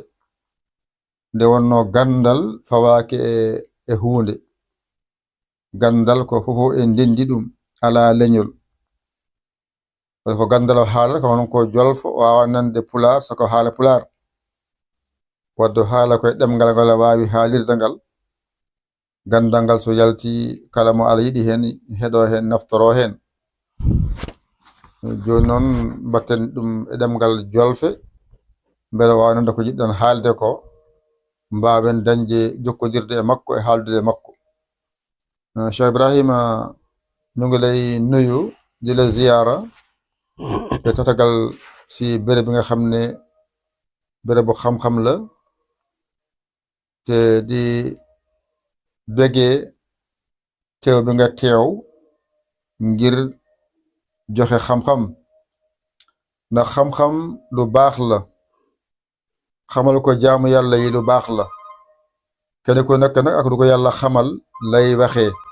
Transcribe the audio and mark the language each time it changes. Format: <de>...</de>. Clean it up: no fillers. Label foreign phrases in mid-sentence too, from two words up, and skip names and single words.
<ff>nde wonno gandal fawake e hunde gandal ko fofo en dendi ɗum ala leñol ko gandal haala ko honon ko jolfo wawa nande pular sako haala pular waddo haala koye ɗemgal ngal wawi haalirde ngal gandal ngal so yalti kala mo ala yiɗi hen heɗo hen naftoro hen joni noon batten ɗum e ɗemgal jolfe beele wawa nande ko jiɗɗon haalde ko mbawen dañde jokkodirde e makko e haaldude e makko.</ff> <wo>Cheikh Ibrahima ñu ngi lay nuyu di la ziyara e tatagal si béréb bi nga xam ne béréb bu xam-xam la te di bégee teew bi nga teew ngir joxe xam-xam ndax xam-xam lu baax la xamal ko jaamu yàlla yi lu baax la kenn ku nekk nag ak lu ko yàlla xamal lay waxee</wo>